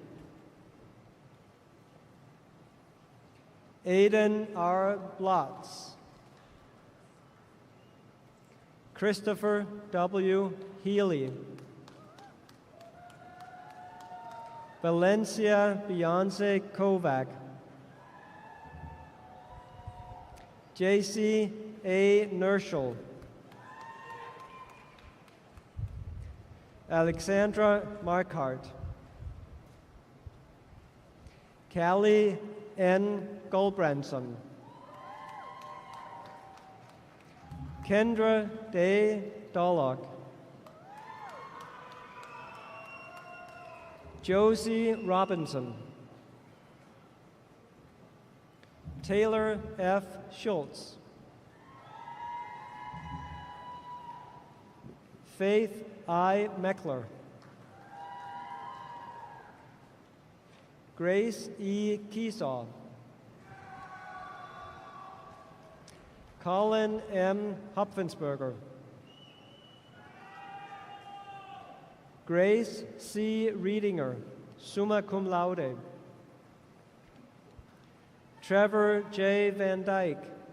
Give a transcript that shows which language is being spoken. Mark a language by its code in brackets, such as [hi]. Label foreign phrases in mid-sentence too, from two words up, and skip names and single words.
[en] Aiden R. Blotz. Christopher W. Healy. Valencia Beyonce Kovac. J.C. A. Nerschel. Alexandra Markart. Callie N. Goldbranson. Kendra Day Dollock. Josie Robinson. Taylor F. Schultz. Faith I. Meckler. Grace E. Keesaw. Colin M. Hopfensberger. Grace C. Reedinger, summa cum laude. Trevor J. Van Dyke.